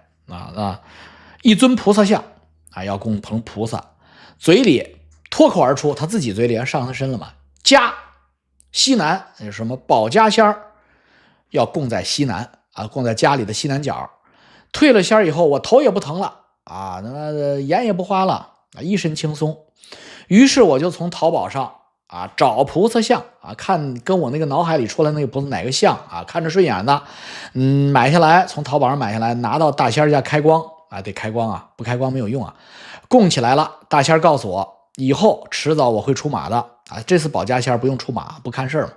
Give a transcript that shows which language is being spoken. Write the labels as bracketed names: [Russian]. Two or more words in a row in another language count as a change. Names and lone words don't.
[Chinese] 一尊菩薩像啊，要供奉菩薩，嘴裡脱口而出，他自己嘴裡上身了嘛，家西南有什麼保家仙儿，要供在西南啊，供在家裡的西南角。退了仙儿以後，我头也不疼了啊，眼也不花了啊，一身輕鬆。於是我就從淘寶上啊找菩薩像啊，看跟我那個腦海裡出來那個菩薩哪個像啊，看着順眼的，買下來，從淘寶上買下來，拿到大仙家開光啊，得開光啊，不開光沒有用啊。供起來了，大仙告訴我，以後遲早我會出馬的啊，這次保家仙不用出馬，不看事兒。